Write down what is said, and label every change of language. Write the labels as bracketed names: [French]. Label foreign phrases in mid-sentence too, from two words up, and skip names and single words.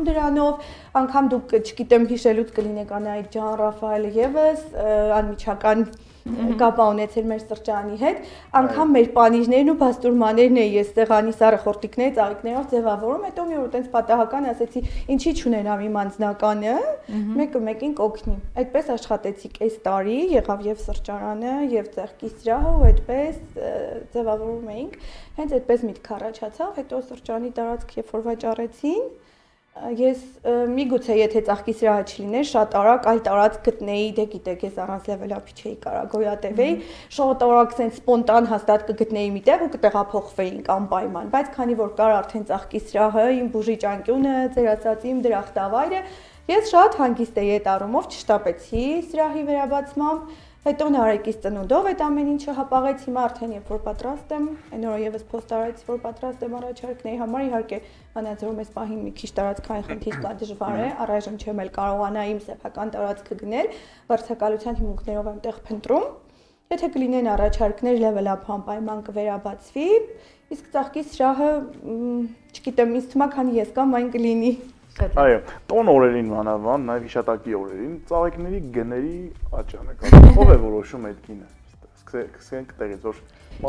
[Armenian] դրանով, անգամ դուք չգիտեմ հիշելուց կլինեք Անահիտ ջան, Ռաֆայելը եւս անմիջական կապ ունեցել մեր սրճարանի հետ, անգամ մեր պանիրներն ու բաստուրմաներն էի ես սեղանի սառը խորտիկները ծաղիկներով ձևավորում, հետո մի օր այտենց պատահական ասեցի, ինչի՞ չունենամ իմ անձնականը, մեկը մեկին կօգնի։ Այդպես աշխատեցի կես տարի, եղավ եւ սրճարանը, եւ ծաղկի սրահը, ու այդպես ձևավորում էինք։ Հենց այդպես միտք առաջացավ, հետո սրճարանի տարածք երբ որ վաճառեցին, ես միգուցե եթե ծաղկի սրահը չլիներ, շատ արագ այլ տարածք գտնեի, դե գիտեք, ես առանց level up-ի չէի կարող գոյատևեի, շատ արագ sense սպոնտան հաստատ կգտնեի մի տեղ ու կտեղափոխվեինք անպայման, բայց քանի որ կար արդեն ծաղկի սրահը, իմ բուժի ճանկյունը, ձեր ասած իմ դրախտավայրը, ես շատ հանգիստ էի այդ առումով, չշտապեցի սրահի վերաբացմամբ, Հետո Նարեկից ծնունդով այդ ամեն ինչը հապաղեց, հիմա արդեն երբ որ պատրաստ եմ, այն օրը եւս post արեցի, որ պատրաստ եմ առաջարկների համար, իհարկե Վանաձորում այս պահին մի քիչ տարածքային խնդիր կա, դժվար է, առայժմ չեմ էլ կարողանա իմ սեփական տարածքը գնել, վարձակալության հիմունքներով եմ տեղ փնտրում։ Եթե կլինեն առաջարկներ, level up անպայման կվերաբացվի, իսկ ծաղկի սրահը, չգիտեմ, ինձ թվում է, քան ես կամ այն կլինի։ Այո, տոն օրերին մանավանդ, նաև հիշատակի օրերին ծաղիկների գների աճանը կա։ Ո՞վ է որոշում այդ գինը։ Սկսենք տեղից, որ